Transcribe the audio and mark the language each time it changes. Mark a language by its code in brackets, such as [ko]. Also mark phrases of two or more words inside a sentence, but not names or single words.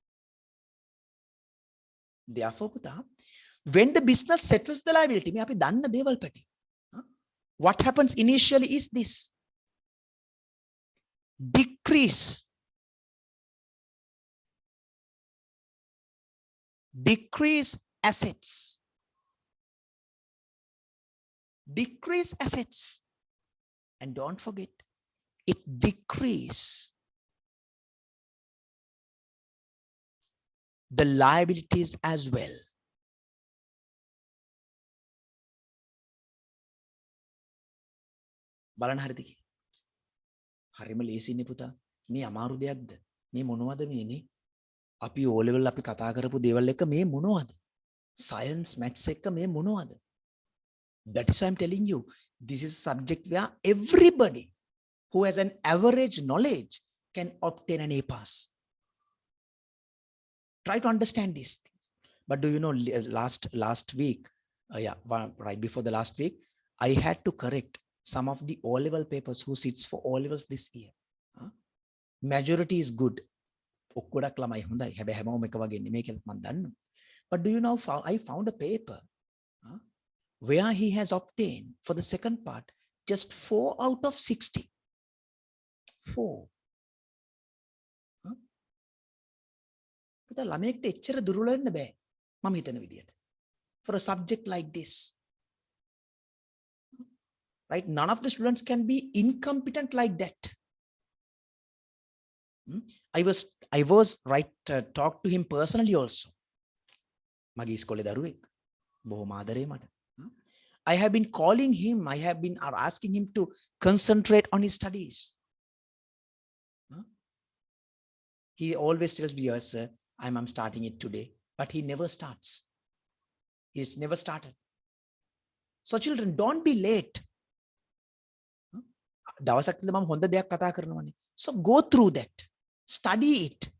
[en] Therefore, when the business settles the liability, what happens initially is this: decrease decrease assets. Decrease assets. And don't forget, it decrease the liabilities as well. [si] බලන්න හරිද කියලා. හරිම ලේසියිනේ පුතා. මේ අමාරු දෙයක්ද? මේ මොනවද මේනේ? අපි O level අපි කතා කරපු දේවල් එක මේ මොනවද? [en] Science maths [si] එක මේ මොනවද? [en] That is why I'm telling you, this is a subject where everybody who has an average knowledge can obtain an A pass. Try to understand these things. But do you know, last week, right before the last week, I had to correct some of the O-level papers who sits for O-levels this year. Majority is good. But do you know, I found a paper where he has obtained for the second part just 4 out of 60. 4. [si] ළමයෙක්ට එච්චර දුර්වල වෙන්න බෑ මම හිතන විදියට. [en] For a subject like this, right? None of the students can be incompetent like that. I was right, talk to him personally also. [si] මගේ ඉස්කෝලේ දරුවෙක් බොහොම ආදරේ මට. [en] I have been calling him, I have been asking him to concentrate on his studies. He always tells me, yes sir, I'm starting it today, but he never starts. He's never started. So children, don't be late. So go through that, study it.